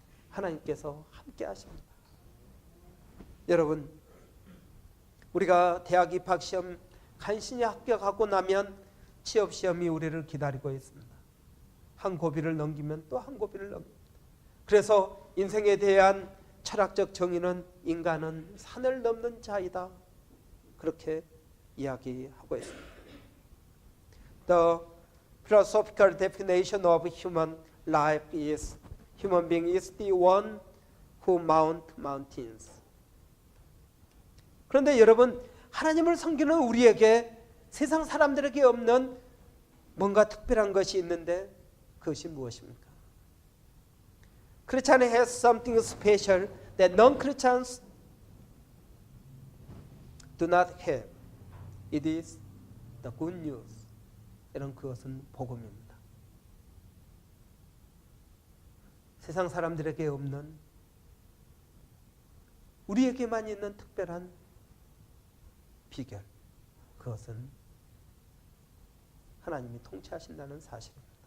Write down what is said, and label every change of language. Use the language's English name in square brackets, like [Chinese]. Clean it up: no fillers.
[Korean] 하나님께서 함께 하십니다. 여러분, 우리가 대학 입학시험 간신히 합격하고 나면 취업시험이 우리를 기다리고 있습니다. 한 고비를 넘기면 또 한 고비를 넘깁니다. 그래서 인생에 대한 철학적 정의는 인간은 산을 넘는 자이다. 그렇게 이야기하고 있습니다. [English] The philosophical definition of human life is human being is the one who mount mountains. [Korean] 그런데 여러분, 하나님을 섬기는 우리에게 세상 사람들에게 없는 뭔가 특별한 것이 있는데 그것이 무엇입니까? [English] Christian has something special that non-Christians do not have. It is the good news. [Korean] 이런 그것은 복음입니다. 세상 사람들에게 없는 우리에게만 있는 특별한 비결, 그것은 하나님이 통치하신다는 사실입니다.